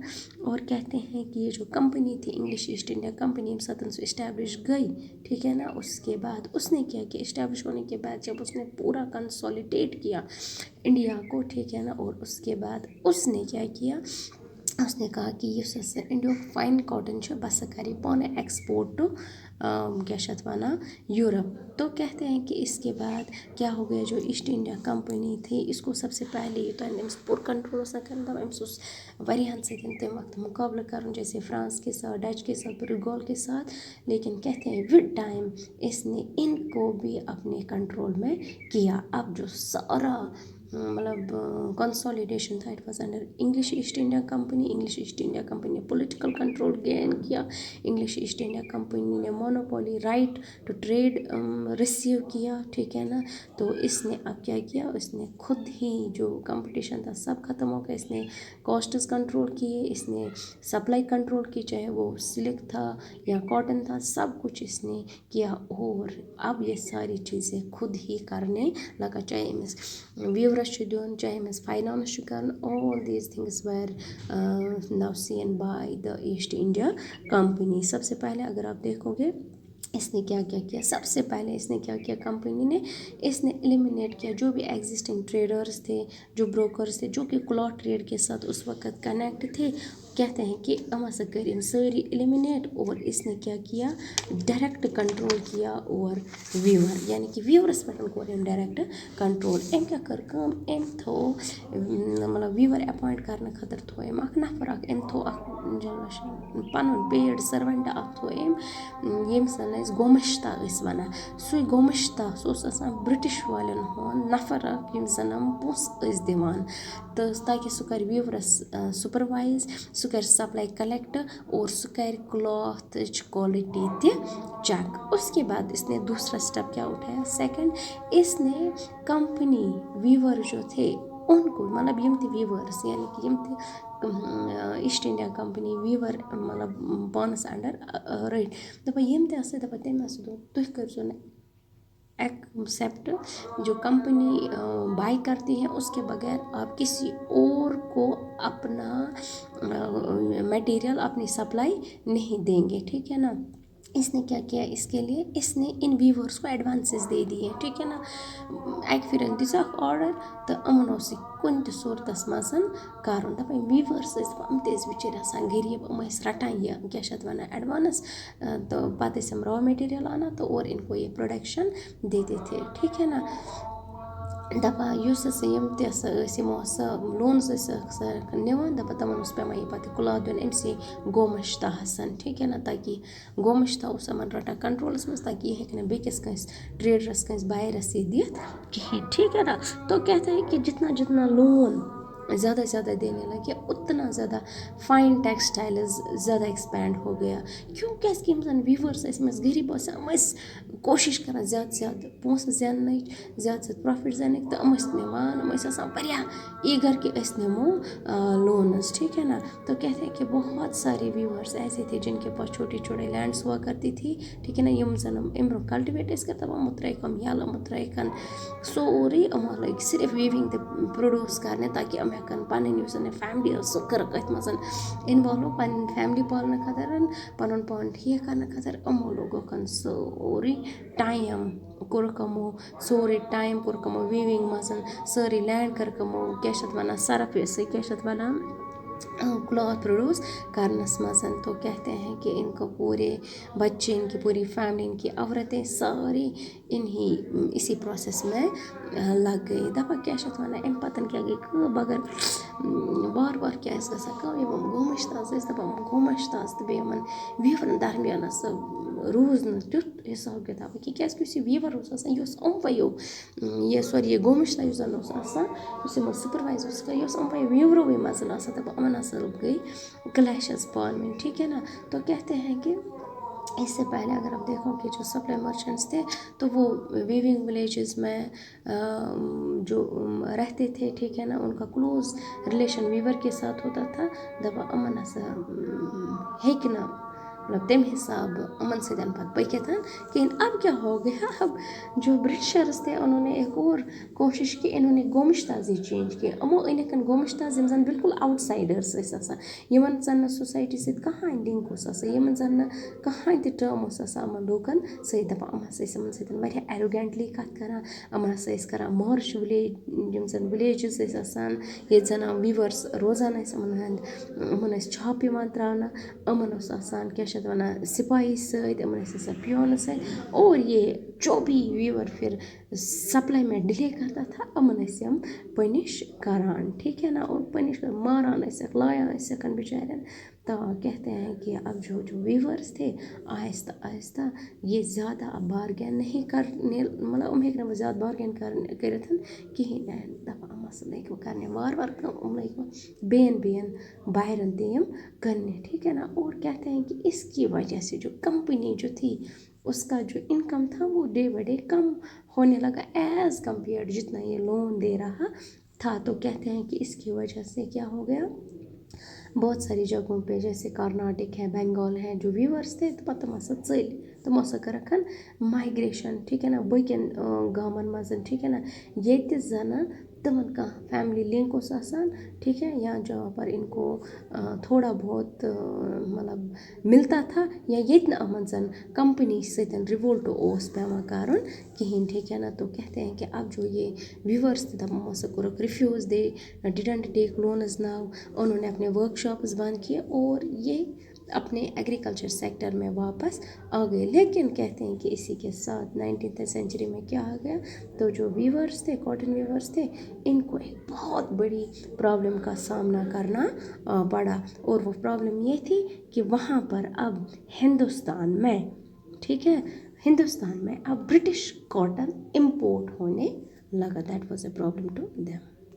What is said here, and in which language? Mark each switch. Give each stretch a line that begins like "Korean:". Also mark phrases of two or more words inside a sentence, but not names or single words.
Urdu: اور کہتے ہیں کہ یہ جو کمپنی تھی انگلش ایسٹ انڈیا کمپنی, 1700 اسٹیبلش گئی, ٹھیک ہے نا. اس کے بعد اس نے کیا کہ اسٹیبلش ہونے کے بعد جب اس نے پورا کنسولیڈیٹ کیا انڈیا کو, ٹھیک ہے نا, اور اس کے بعد اس نے کیا کیا, اس نے کہا کہ
Kashmiri: یُس ہسا انڈیُک فاین کاٹن چھُ بہٕ ہسا کَرٕ یہِ پانَے ایکسپورٹ ٹو کیا چھِ اَتھ وَنان یورپ.
Urdu: تو کہتے ہیں کہ اس کے بعد کیا ہو گیا, جو ایسٹ انڈیا کمپنی تھی اس کو سب سے پہلے
Kashmiri: یوتانۍ أمِس پوٗرٕ کنٹرول اوس نہ کَران, دَپان أمِس اوس واریاہن سۭتۍ تمہِ وقتہٕ مقابلہ کرُن,
Urdu: جیسے فرانس کے ساتھ, ڈچ کے ساتھ, پورتگال کے ساتھ. لیکن کہتے ہیں ود ٹائم اس نے ان کو بھی اپنے کنٹرول میں کیا. اب جو سارا مطلب کنسولیڈیشن تھا,
English: it was under
Urdu: انگلش ایسٹ انڈیا کمپنی. انگلش ایسٹ انڈیا کمپنی نے
English: political control
Urdu: گین کیا. انگلش ایسٹ انڈیا کمپنی نے
English: monopoly right to trade
Urdu: ریسیو کیا, ٹھیک ہے نا. تو اس نے اب کیا کیا, اس نے خود ہی جو کمپٹیشن تھا سب ختم ہو گیا. اس نے
English: costs control
Urdu: کیے, اس نے سپلائی کنٹرول کی, چاہے وہ سلک تھا یا کاٹن تھا, سب کچھ اس نے کیا. اور اب یہ ساری چیزیں خود ہی کرنے لگا, چاہے
Kashmiri: أمِس ویورس چھُ دیُن,
Urdu: چاہے
Kashmiri: أمِس فاینانس چھُ کَرُن.
English: all these things were now seen by the ایسٹ انڈیا کمپنی.
Urdu: سب سے پہلے اگر آپ دیکھو گے اس نے کیا کیا کیا, سب سے پہلے اس نے کیا کیا کمپنی نے, اس نے ایلیمنیٹ کیا جو بھی
English: existing traders
Urdu: تھے, جو بروکرز تھے, جو کہ
English: cloth trade
Urdu: کے ساتھ اس وقت کنیکٹ تھے. کہتے ہیں کہ
Kashmiri: یِم ہسا کٔرۍ أمۍ سٲری ایلیمنیٹ,
Urdu: اور اس نے کیا کیا,
English: direct control
Urdu: کیا اور ویور, یعنی کہ
Kashmiri: ویورس پٮ۪ٹھ کوٚر أمۍ
English: direct control.
Kashmiri: أمۍ کیٛاہ کٔر کٲم, أمۍ تھوٚو مطلب ویور اٮ۪پویِنٛٹ کرنہٕ خٲطرٕ تھوٚو أمۍ اکھ نفر اکھ, أمۍ تھوٚو اکھ پنُن
English: paid servant
Kashmiri: اکھ تھوٚو أمۍ, ییٚمِس زن أسۍ گومشتا ٲسۍ وَنان. سُے گومشتا سُہ اوس آسان برٹش والٮ۪ن ہُنٛد نفر اکھ ییٚمِس زن یِم پونٛسہٕ ٲسۍ دِوان, تہٕ تاکہِ سُہ کَرِ ویورس سُپروایز, سُہ کَرِ سپلاے کلیکٹ, اور سُہ کَرِ کلاتھٕچ کوالٹی تہِ چیک.
Urdu: اس کے بعد اس نے دوسرا اسٹیپ کیا اٹھایا, سیکنڈ, اس نے کمپنی ویور جو تھے ان کو, مطلب
Kashmiri: یم تہِ ویورس, یعنی کہ یم تہِ ایسٹ انڈیا کمپنی ویور مطلب پانس انڈر رٔٹۍ, دپان یم تہِ ہسا, دپان تٔمۍ ہسا دوٚپ تُہۍ کٔرۍزیو نہٕ ایکسیپٹ,
Urdu: جو کمپنی بائی کرتی ہیں اس کے بغیر آپ کسی اور کو اپنا میٹیریل, اپنی سپلائی نہیں دیں گے, ٹھیک ہے نا. اس نے کیا کیا, اس کے لیے اس نے ان ویورس کو ایڈوانسز دے دیے, ٹھیک ہے نا.
Kashmiri: اکہِ پھِرِ دِژکھ آرڈر تہٕ یِمن اوس یہِ کُنہِ تہِ صوٗرتس منٛز کرُن. دپان ویورس ٲسۍ دپان یِم تہِ ٲسۍ بِچٲرۍ آسان غریٖب, یِم ٲسۍ رٹان یہِ کیٛاہ چھِ اَتھ وَنان ایڈوانس, تہٕ پتہٕ ٲسۍ یِم را میٹیریل اَنان تہٕ
Urdu: اور اِن کو یہ پروڈکشن دیتے تھے,
Kashmiri: ٹھیک ہے نا. دپان یُس ہسا یِم تہِ ہسا ٲسۍ, یِمو ہسا لونز ٲسۍ نِوان, دپان تِمن اوس پیوان یہِ پتہٕ کُلاتھ دیُن أمسٕے گومشتاہسن, ٹھیک ہے نا, تاکہِ گومشتا اوس یِمن رٹان کنٹرولس منٛز, تاکہِ یہِ ہیٚکہِ نہٕ بیٚکِس کٲنٛسہِ ٹریڈرس کٲنٛسہِ بایرس یہِ دِتھ کِہیٖنۍ,
Urdu: ٹھیک ہے نا. تو کہتے ہیں کہ جتنا جتنا لون زیادہ زیادہ دینے لگے, اتنا زیادہ
English: fine textiles
Urdu: زیادہ ایکسپینڈ ہو گیا. کیوں,
Kashmiri: کیٛازِکہِ یِم زن ویورس ٲسۍ, یِم ٲسۍ غریٖب آسان, یِم ٲسۍ کوٗشش کران زیادٕ زیادٕ پونٛسہٕ زیننٕچ, زیادٕ زیادٕ پرٛافِٹ زینٕکۍ, تہٕ یِم ٲسۍ نِوان, یِم ٲسۍ آسان واریاہ ایٖگر کہ أسۍ نِمو لونز, ٹھیک ہے نا.
Urdu: تو کہتے ہیں کہ بہت سارے ویورس ایسے تھے جن کے پاس چھوٹی چھوٹی لینڈس ہوا کرتی تھی, ٹھیک ہے نا,
Kashmiri: یِم زن امہِ برونٛہہ کلٹِویٹ ٲسۍ کران, یِمو ترٛٲیِکھ یِم یَلہٕ, یِمو ترٛٲیِکھ سورُے, یِمو لٲگۍ صرف ویوِنٛگ تہِ پرٛوڈوٗس کرنہِ, تاکہِ یِم ہٮ۪کن پنٕنۍ یُس زن یہِ فیملی ٲس سُہ کٔرٕکھ أتھۍ منٛز اِنوالو, پنٕنۍ فیملی پالنہٕ خٲطرٕ, پنُن پان ٹھیٖک کرنہٕ خٲطرٕ. یِمو لوگُکھ سورُے ٹایم, کوٚرُکھ یِمو سورُے ٹایم کوٚرُکھ یِمو ویوِنٛگ منٛز, سٲرٕے لینڈ کٔرٕکھ یِمو کیٛاہ چھِ اَتھ وَنان سرف, کیٛاہ چھِ اَتھ وَنان کلاتھ پروڈیوس کرنس منٛز.
Urdu: تو کہتے ہیں کہ ان کو پورے بچے, ان کی پوری فیملی, ان کی عورتیں ساری اسی پروسیس میں لگ گئی.
Kashmiri: دپان کیٛاہ چھِ اَتھ وَنان, اَمہِ پتہٕ کیٛاہ گٔے کٲم, مگر وار وار کیٛاہ ٲسۍ گژھان کٲم یِم گومٕچ تاز ٲسۍ دَپان گومَش تاز تہٕ بیٚیہِ یِمَن ویٖورَن درمیانَس روٗز نہٕ تیُتھ حِساب کِتاب کیٛازِکہِ یُس یہِ ویٖور اوس آسان یہِ اوس یِموَیو یہِ سورُے یہِ گومٕچ تاز یُس زَن اوس آسان یُس یِمَن سُپروایزر اوس کَران یہِ اوس یِموَیو ویٖوروٕے منٛز آسان دَپان یِمَن ہَسا گٔے کلیشز پانہٕ ؤنۍ
Urdu: ٹھیک ہے نا. تو کہتے ہیں کہ اس سے پہلے اگر آپ دیکھو کہ جو
English: supply merchants
Urdu: تھے تو وہ
English: weaving villages
Urdu: میں جو رہتے تھے ٹھیک ہے نا ان کا
English: close relation
Urdu: ویور کے ساتھ ہوتا تھا
Kashmiri: دپان امن ہسا ہیٚکہِ نہٕ مطلب تمہِ حساب امن سۭتۍ پتہٕ پٔکِتھ کہیٖنۍ.
Urdu: اب کیا ہو گیا اب جو برٹشرس تھے انہوں نے ایک اور کوشش کی انہوں نے گومش تازی چینج کیا
Kashmiri: یِمو أنِکھ گومش تاز یِم زن بالکل آوُٹ سایڈٲرٕس ٲسۍ آسان یِمن زن نہٕ سوسایٹی سۭتۍ کٕہٕنۍ لِنک اوس آسان یِمن زن نہٕ کٕہٕنۍ تہِ ٹٲرم اوس آسان یِمن لوٗکن سۭتۍ دپان یِم ہسا ٲسۍ یِمن سۭتۍ واریاہ ایروگینٹلی کتھ کران یِمن ہسا ٲسۍ کران مارٕچ وِلیج یِم زن وِلیجز ٲسۍ آسان ییٚتہِ زن ویٖوٲرٕس روزان ٲسۍ یِمن ٲسۍ چھاپہٕ یِوان تراونہٕ یِمن اوس آسان کیاہ چھِ اتھ وَنان سِپایی سۭتۍ یِمن ٲسۍ آسان پیونہٕ سۭتۍ
Urdu: اور یہ جو بھی ویٖور پھر سپلائی میں ڈِلے کرتا تھا
Kashmiri: یِمن ٲسۍ یِم پٔنِش کران
Urdu: ٹھیک ہے نا
Kashmiri: اور پٔنِش ماران ٲسِکھ لایان ٲسِکھ بِچارٮ۪ن.
Urdu: تو کہتے ہیں کہ اب جو ویٖورس تھے آہستہ آہستہ یہ زیادہ اب بارگین نہیں کرنے
Kashmiri: مطلب یِم ہیٚکۍ نہٕ زیادٕ بارگین کٔرِتھ کِہیٖنۍ دَپان یِم ہسا لٔگۍ وۄنۍ کَرنہِ وارٕ وارٕ کٲم یِم لٔگۍ وۄنۍ بیٚیَن بایرَن تہِ یِم کرنے
Urdu: ٹھیک ہے نا. اور کہتے ہیں کہ اس کی وجہ سے جو کمپنی جو تھی اس کا جو انکم تھا وہ
English: day by day
Urdu: کم ہونے لگا
English: as compared
Urdu: جتنا یہ لون دے رہا تھا. تو کہتے ہیں کہ اس کی وجہ سے کیا ہو گیا بہت ساری جگہوں پہ جیسے کرناٹک ہے بنگال ہے جو ویٖورس تھے تو
Kashmiri: پتہٕ تِم ہسا ژٔلۍ تِمو ہسا کٔرٕکھ مایگریشن
Urdu: ٹھیک ہے نا
Kashmiri: باقین گامن منٛز
Urdu: ٹھیک ہے نا
Kashmiri: ییٚتہِ زنہٕ تِمن کانٛہہ فیملی لِنک اوس آسان
Urdu: ٹھیک ہے یا جہاں پر ان کو تھوڑا بہت مطلب ملتا تھا
Kashmiri: یا ییٚتہِ نہٕ یِمن زن کمپنی سۭتۍ رِوولٹ اوس پیٚوان کرُن کہیٖنۍ
Urdu: ٹھیک ہے نا. تو کہتے ہیں کہ اب جو یہ ویٖورس تھے
Kashmiri: دَپان یِمو ہسا کوٚرُکھ رِفیوٗز
English: they didn't take loans now
Urdu: انہوں نے اپنے ورک شاپس بند کیے اور یہ اپنے
English: agriculture sector
Urdu: میں واپس آ گئے. لیکن کہتے ہیں کہ اسی کے ساتھ 19th سینچری میں کیا آ گیا تو جو ویورس تھے
English: cotton weavers
Urdu: تھے ان کو ایک بہت بڑی پرابلم کا سامنا کرنا پڑا اور وہ پرابلم یہ تھی کہ وہاں پر اب ہندوستان میں ٹھیک ہے ہندوستان میں اب
English: British cotton
Urdu: امپورٹ ہونے لگا.
English: that was a problem to them.